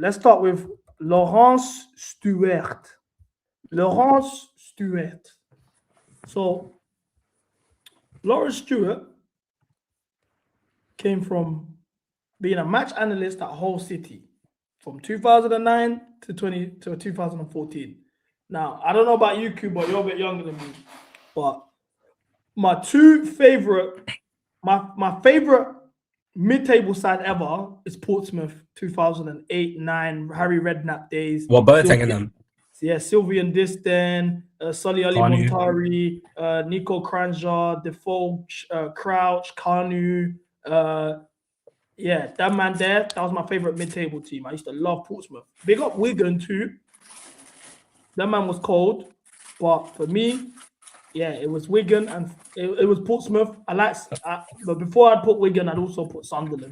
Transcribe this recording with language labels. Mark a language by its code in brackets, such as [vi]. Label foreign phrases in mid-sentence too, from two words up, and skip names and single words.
[en] Let's start with Laurence Stewart. So Laurence Stewart came from being a match analyst at Hull City from 2009 to 2014. Now, I don't know about you, Q, but you're a bit younger than me. But my favorite mid-table side ever is Portsmouth 2008-9 Harry Redknapp days. Well, Boateng and them. Yeah, Sylvian Distin, Sully Ali Kanu. Montari, Nico Kranja, Defoe, Crouch, Kanu. Yeah, that man there, that was my favorite mid-table team. I used to love Portsmouth. Big up Wigan too. That man was cold. But for me, yeah, it was Wigan and it was Portsmouth. But before I'd put Wigan, I'd also put Sunderland.